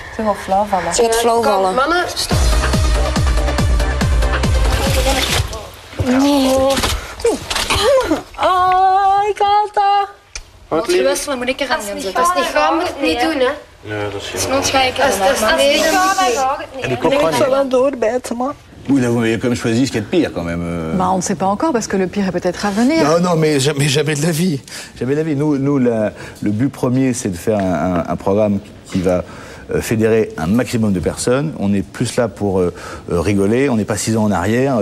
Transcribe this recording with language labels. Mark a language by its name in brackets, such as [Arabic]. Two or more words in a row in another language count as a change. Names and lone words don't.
[Dutch] Ze gaat flauw vallen. Ze gaat flauw vallen. Mannen, stop. Oh, ik haal dat. Wat je wisselen, moet ik er aan zetten. Als het niet gaat, moet het niet doen, hè? Nee, dat is geen. Sinon ga ik er naar. Als het niet gaat, dan gaat het niet. En de kop ik zal dan doorbijten, man. [French] Oui, là, vous avez quand même choisi ce qu'il y a de pire, quand même. Bah, on ne sait pas encore, parce que le pire est peut-être à venir. Non, mais jamais de la vie. Jamais de la vie. Nous le but premier, c'est de faire un programme qui va fédérer un maximum de personnes. On est plus là pour rigoler. On n'est pas 6 ans en arrière.